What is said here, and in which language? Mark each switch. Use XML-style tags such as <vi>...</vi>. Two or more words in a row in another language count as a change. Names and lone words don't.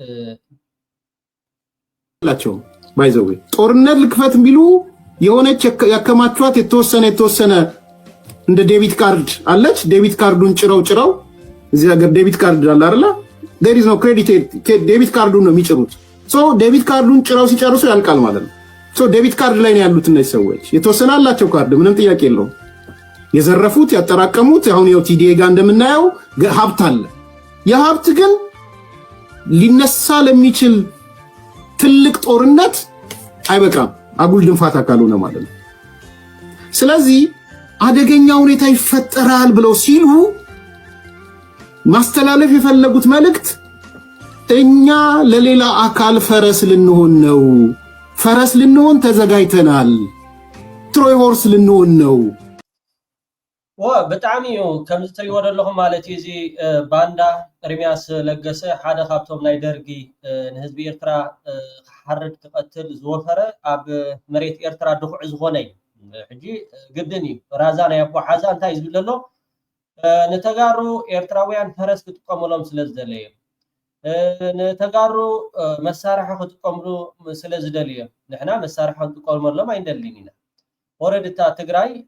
<am>ላቸው ባይዘዌ ጦርነት ልክፈት ቢሉ የሆነች ያከማቿት የተወሰነ እንደ ዴቢት ካርድ አለች። ዴቢት ካርዱን ጭረው እዚህ ሀገር ዴቢት ካርድ አለ አይደል?</am> <en>there is no credit</en> <am>ዴቢት ካርዱን ነው የሚጭሩት። ሶ ዴቢት ካርዱን ጭረው ሲጨርሱ ያልቃል ማለት ነው። ሶ ዴቢት ካርድ ላይ ነው ያሉት እነዚህ ሰዎች። የተወሰነ አላቸው ካርድ ምንም ጥያቄ የለውም። የዘረፉት ያጠራቀሙት አሁን ያው ቲዲኤ ጋር እንደምናየው ሀብት አለ። የሀብት ግን ሊነሳ ለሚችል ትልቅ ጦርነት አይበቃም፣ አጉል ድንፋታ ካልሆነ ማለት ነው። ስለዚህ አደገኛ ሁኔታ ይፈጠራል ብለው ሲሉ ማስተላለፍ የፈለጉት መልእክት እኛ ለሌላ አካል ፈረስ ልንሆን ነው፣ ፈረስ ልንሆን ተዘጋጅተናል፣</am> <en>Troy horse</en> <am>ልንሆን ነው።</am> <ti>ብጣዕሚ እዩ ከምዚ ትሪእዎ ዘለኹም ማለት እዩ እዚ ባንዳ ኤርምያስ ለገሰ ሓደ ካብቶም ናይ ደርጊ ንህዝቢ ኤርትራ ክሓርድ ክቐትል ዝወፈረ ኣብ መሬት ኤርትራ ድኹዕ ዝኾነ እዩ። ሕጂ ግድን እዩ ራዛ ናይ ኣቦ ሓዛ እንታይ ዝብል ዘሎ ንተጋሩ ኤርትራውያን ፈረስ ክጥቀሙሎም ስለ ዝደለየ ንተጋሩ መሳርሒ ክጥቀምሉ ስለ ዝደልየ ንሕና መሳርሒ ክንጥቀመሎም ኣይንደልን ኢና። ኦረዲ እታ ትግራይ</ti>